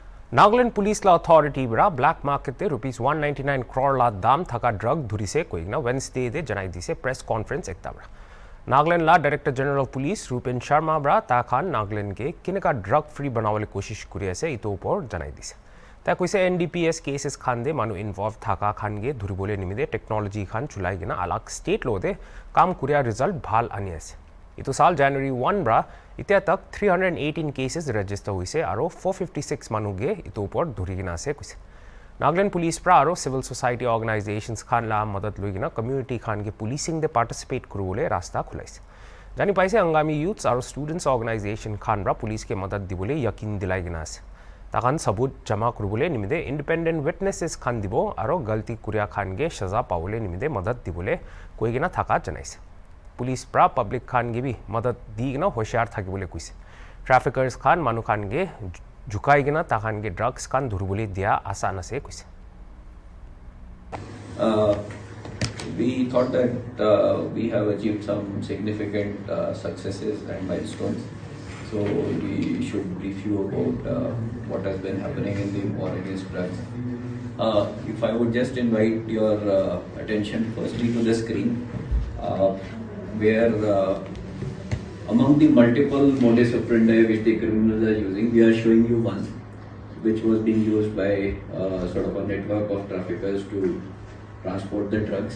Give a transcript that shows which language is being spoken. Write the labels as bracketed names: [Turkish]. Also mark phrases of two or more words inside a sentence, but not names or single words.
[Naga Pidgin] Nagaland Police Law Authority bra [English] black market [Naga Pidgin] te rupees 199 crore la dam thaka drug dhurise koigna Wednesday de janai dise [English] press conference [Naga Pidgin] ekta bra. Nagaland la [English] Director General of Police [Naga Pidgin] Rupen Sharma bra ta khan Nagaland ke kinaka [English] drug free [Naga Pidgin] banawale koshish kuri ase ito upor janai dise. Ta koise [English] NDPS cases [Naga Pidgin] khan de manu involved thaka khan ge dhuribole nimide technology khan chulai gina alag state law de kam kuria result bhal ani ase. Ito saal January 1 bra इत्या तक 318 [English] cases register [Naga Pidgin] हुई और 456 मनुगे ito upor dhurigina ase kuise. Nagaland Police pra aro [English] civil society organizations [Naga Pidgin] khan la madad loigina community khan ke policing de participate kurule rasta khulaise. Jani paise angami youths aro [English] students organization [Naga Pidgin] khan bra police ke madad dibole yakin dilai gina ase. Takhan sabut jama kurule nimide [English] independent witnesses [Naga Pidgin] khan dibo aro galti kuria khan ge saza paule nimide madad dibole koigina thaka janaise. पुलिस प्रा पब्लिक खान गे भी मदद दीगना होशियार था बोले कुछ ट्रैफिकर्स खान मानु खान गे झुकाईगना ताखान गे ड्रग्स खान धुरबुली दिया आसान से कुछ [English] We thought that we have achieved some significant successes and milestones, so we should brief you about what has been happening in the war against drugs. If I would just invite your attention firstly to the screen, where among the multiple modus operandi which the criminals are using, we are showing you one which was being used by sort of a network of traffickers to transport the drugs.